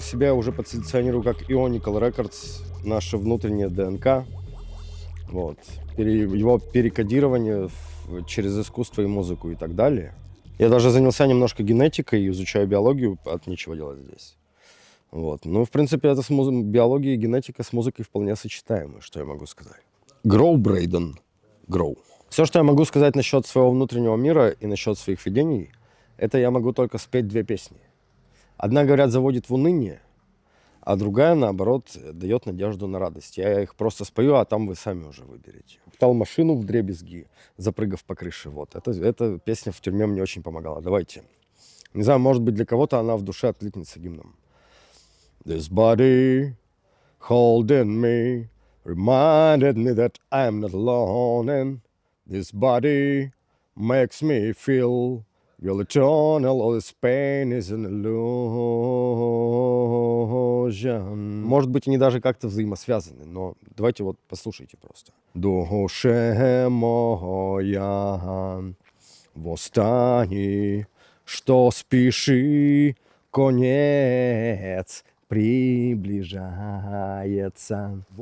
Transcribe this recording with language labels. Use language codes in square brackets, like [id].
[ru] Себя я уже позиционирую как Ionical Records, наше внутреннее ДНК. Вот. Его перекодирование через искусство и музыку и так далее. Я даже занялся немножко генетикой, изучаю биологию, от нечего делать здесь. Вот. В принципе, это биология и генетика с музыкой вполне сочетаемы, что я могу сказать. [en] Grow, Брейден, grow. [ru] Все, что я могу сказать насчет своего внутреннего мира и насчет своих видений, это я могу только спеть 2 песни. Одна, говорят, заводит в уныние, а другая, наоборот, дает надежду на радость. Я их просто спою, а там вы сами уже выберете. Птал машину вдребезги, запрыгав по крыше. Вот. Эта песня в тюрьме мне очень помогала. Давайте. Не знаю, может быть, для кого-то она в душе откликнется гимном. [en] This body holding me reminded me that I'm not alone, and this body makes me feel real eternal. All this pain is an illusion. [ru] Может быть, они даже как-то взаимосвязаны, но давайте вот послушайте просто. Душе моя, восстань, что спеши, конец приближается.